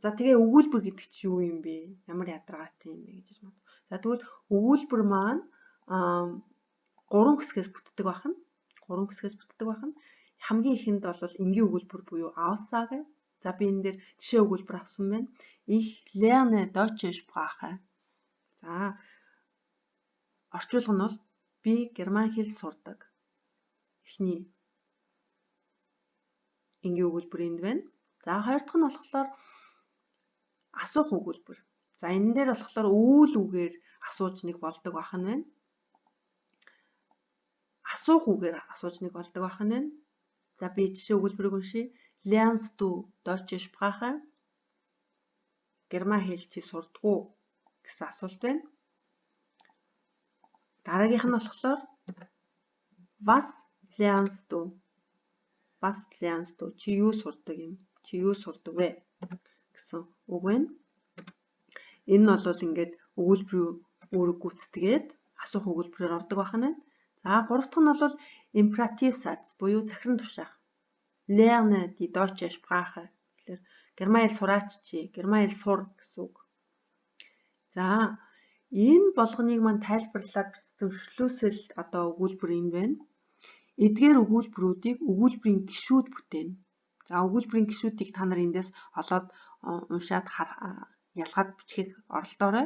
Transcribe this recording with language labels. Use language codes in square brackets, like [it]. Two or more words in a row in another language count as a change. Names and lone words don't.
[mn] За тэгээ өгүүлбэр гэдэг чинь юу юм бэ? Ямар ядаргаатай юм бэ гэж бодов. За тэгвэл өгүүлбэр маань 3 хэсгээс бүтдэг байх нь. 3 хэсгээс бүтдэг байх нь. Хамгийн ихэнд бол энгийн өгүүлбэр буюу Aussage. За би энэ дээр жишээ өгүүлбэр авсан байна. [de] Ich lerne deutsche Sprache. [mn] За орчуулга нь бол би герман хэл сурдаг. Эхний энгийн өгүүлбэр энд байна. За хоёр дахь нь болохоор асуух өгүүлбэр. За энэ дээр болохоор үйл үгээр асууж нэг болдог байх нь байна. Асуух үгээр асууж нэг болдог байх нь байна. За би жишээ өгүүлбэрийг уншия. [de] Lernst du deutsche Sprache? [mn] Герман хэл чи сурдгүү гэсэн асуулт байна. Дараагийнх нь болохоор [de] Was lernst du? Was lernst du? [mn] Чи юу сурдаг юм? Чи юу сурдаг вэ? Гэсэн үг байна. Энэ нь бол ингээд өгүүлбэрийн үүрэг гүйцэтгээд асуух өгүүлбэрээр ордог байх нь байна. За гурав дахь нь бол [de] Imperativ Satz [mn] буюу захиран тушаах. Lerne die deutsche Sprache. Тэгэхээр герман хэл сураач чи, герман хэл сур гэсэн үг. За энэ болгоныг маань тайлбарлаад бичсэн шлүүсэл өгүүлбэр энэ байна. Эдгээр өгүүлбэрүүдийг өгүүлбэрийн гишүүд бүтээнэ. За өгүүлбэрийн гишүүдийг та нар эндээс олоод уншаад ялгаад бичихийг оролдоорой.